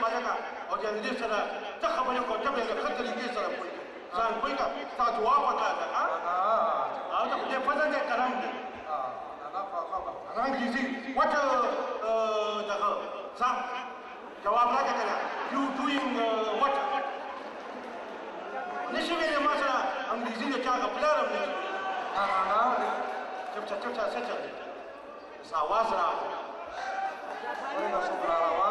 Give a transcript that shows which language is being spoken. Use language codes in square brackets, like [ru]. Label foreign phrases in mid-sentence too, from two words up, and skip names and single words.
[ps] هلکه او د انګریز سره ته خبرې کوه ته به یې له ښه طریقې سره پوه ځان پوه کړه ستا دعا پکار ده او د خدای فضل دی کرم دی انګریزي what دغه ځه جواب راکړه که نه [en] you doing what [ps] نشي ویلی ما سره انګریزي د چا هغه پلار هم نه چپچه څه چل دی داسې اواز راغلی ولې دا څوک را روان